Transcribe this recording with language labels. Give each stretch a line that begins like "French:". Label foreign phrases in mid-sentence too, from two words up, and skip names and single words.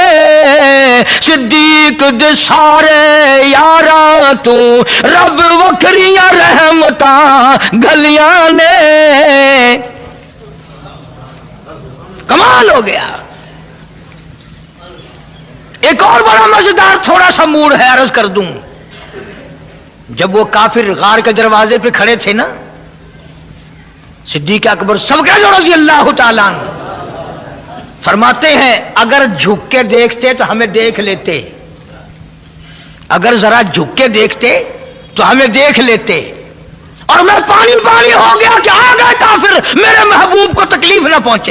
Punjabi: صدیق دے سارے یارا تو رب وکھریاں رحمتاں گلیاں نے.
Urdu: کمال ہو گیا. ایک اور بڑا مزیدار تھوڑا سا موڑ ہے، عرض کر دوں. جب وہ کافر غار کے دروازے پہ کھڑے تھے نا، صدیق اکبر سب کے جو
Arabic: رضی اللہ تعالیٰ عنہ
Urdu: فرماتے ہیں اگر جھک کے دیکھتے تو ہمیں دیکھ لیتے، اگر ذرا جھک کے دیکھتے تو ہمیں دیکھ لیتے، اور میں پانی پانی ہو گیا کہ آ گئے کافر، میرے محبوب کو تکلیف نہ پہنچے.